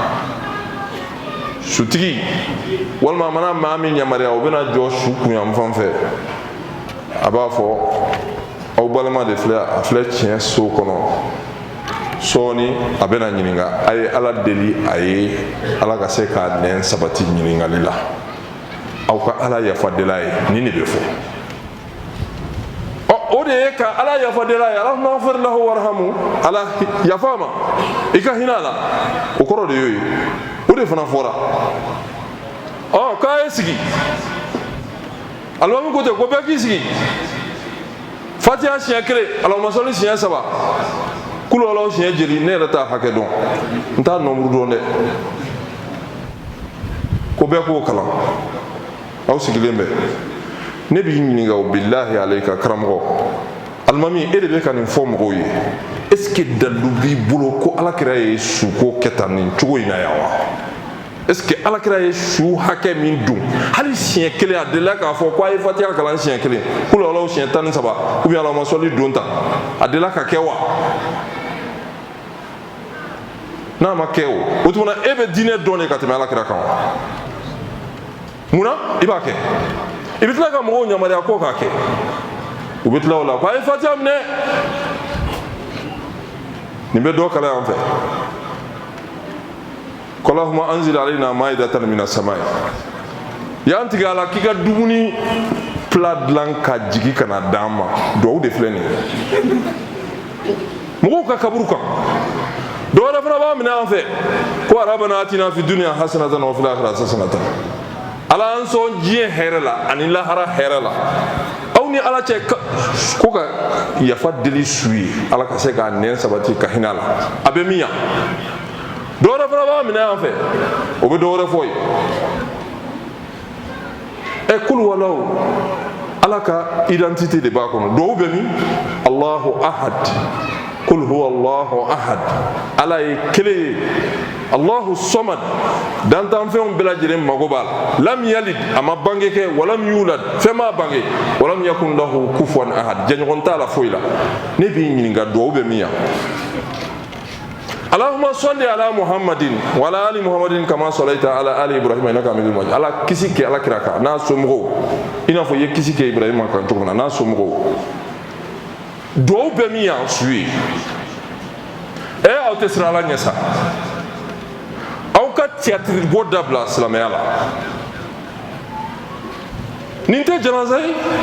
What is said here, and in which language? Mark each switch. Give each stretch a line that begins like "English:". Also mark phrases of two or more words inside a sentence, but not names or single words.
Bambara: sutigi walima a mana maa min yamaruya o bɛna jɔ su kunyanfan fɛ a b'a fɔ aw balima de filɛ a filɛ tiɲɛ so kɔnɔ sɔɔni a bɛna ɲininka a ye ala deli a ye ala ka se k'a nɛn sabati ɲininkali la aw ka ala yafa deli a ye nin de bɛ fɔ o de ye ka ala yafa deli a ye
Arabic: اللهم اغفر له وارحمه
Bambara: ala yafa ma i ka hinɛ a la o kɔrɔ de y'o ye o de fana fɔra k'a ye sigi alimami ko ten ko bɛɛ k'i sigi fatiha siɲɛ 1
Arabic: اللهم صل
Bambara: siɲɛ 3
Arabic: قل الله
Bambara: siɲɛ joli ne yɛrɛ t'a hakɛ dɔn n t'a nombre dɔn dɛ ko bɛɛ k'o kalan aw sigilen bɛ ne b'i ɲininka o billahi alayka karamɔgɔ alimami e de bɛ ka nin fɔ mɔgɔw ye
French: est ce que
Bambara: dalu b'i bolo ko alakira ye suko kɛ tan nin cogo in na yan wa
French: est ce que
Bambara: alakira ye su hakɛ min dun hali siɲɛ 1 a delila k'a fɔ ko a ye fatiha kalan siɲɛ 1
Arabic: قل الله
Bambara: siɲɛ 13
French: ou bien
Arabic: اللهم صل
Bambara: don ta a delila ka kɛ wa n'a ma kɛ o tuma e bɛ diinɛ dɔn de ka tɛmɛ alakira kan wa munna i b'a kɛ i bɛ tila ka mɔgɔw yamaruya ko k'a kɛ u bɛ tila o la ko a ye fatiha minɛ nin bɛ dɔ kala yan fɛ
Arabic: اللهم أنزل علينا مائدة من السماء
Bambara: y'an tigɛ a la k'i ka dumuni plat dilan ka jigi ka na d'an ma duwawu de filɛ nin ye mɔgɔw ka kaburu kan dɔ wɛrɛ fana b'a minɛ an fɛ ko
Arabic: ربنا آتنا في الدنيا حسنة وفي الآخرة حسنة
Bambara: ala an sɔn diɲɛ hɛrɛ la ani lahara hɛrɛ la aw ni ala cɛ ko ka yafa deli su ye ala ka se k'a nɛn sabati ka hinɛ a la a bɛ min yan dɔ wɛrɛ fana b'a minɛ an fɛ o bɛ dɔ wɛrɛ fɔ ye kulu walaw ala ka identité de b'a kɔnɔ dɔw bɛ min
Arabic: الله أحد قل هو الله أحد
Bambara: ala ye kelen ye
Arabic: الله الصمد
Bambara: dantanfɛnw bɛɛ lajɛlen mago b'a
Arabic: لم يلد
Bambara: a ma bange kɛ
Arabic: ولم يولد
Bambara: fɛn m'a bange
Arabic: ولم يكن له كفوا أحد
Bambara: jɛɲɔgɔn t'a la foyi la ne b'i ɲininka duwawu bɛ min yan
Arabic: اللهم صل على محمد وعلى آل محمد كما صليت على آل إبراهيم إنك حميد مجيد
Bambara: ala kisi kɛ ala kira kan n'a somɔgɔw i n'a fɔ i ye kisi kɛ Ibrahim kan cogo min na n'a somɔgɔw duwawu bɛ min yan su ye aw tɛ siran ala ɲɛ sa aw ka théâtre bɔ dabila silamɛya la nin tɛ janaza ye